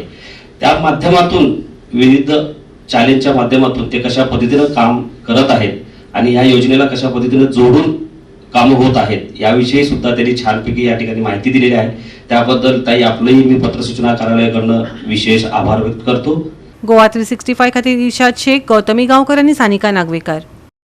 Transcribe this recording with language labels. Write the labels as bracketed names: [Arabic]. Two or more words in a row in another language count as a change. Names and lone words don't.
[Marathi] त्या माध्यमातून विविध चॅलेंजच्या माध्यमातून ते कशा पद्धतीनं काम करत आहेत आणि ह्या योजनेला कशा पद्धतीने जोडून कामं होत आहेत याविषयी सुद्धा त्यांनी छानपैकी या ठिकाणी माहिती दिलेली आहे. त्याबद्दल ताई आपलंही मी पत्र सूचना कार्यालयाकडनं विशेष आभार व्यक्त करतो. [Konkani] गोवा 365 खातीर इर्शाद शेख, गौतमी गांवकर आणि सानिका नागवेकर.